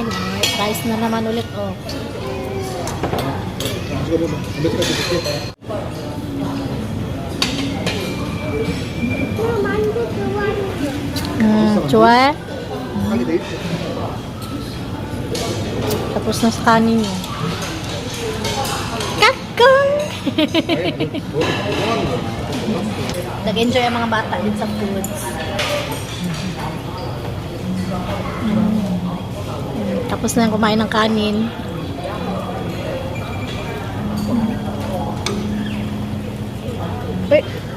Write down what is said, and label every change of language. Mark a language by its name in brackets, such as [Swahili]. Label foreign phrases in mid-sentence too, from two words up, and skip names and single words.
[Filipino] Rice na naman ulit, oh. [Korean] 이거 봐봐. 몇 가지 줄게. 만두 좋아하는 Chua. 하게 돼 있어. [Filipino] Tapos na sa kanin niya. Kakong! [Korean] 뭐 하는 거야? [Filipino] Nag-enjoy ang mga bata din sa foods. Tapos na yung kumain ng kanin. Uy!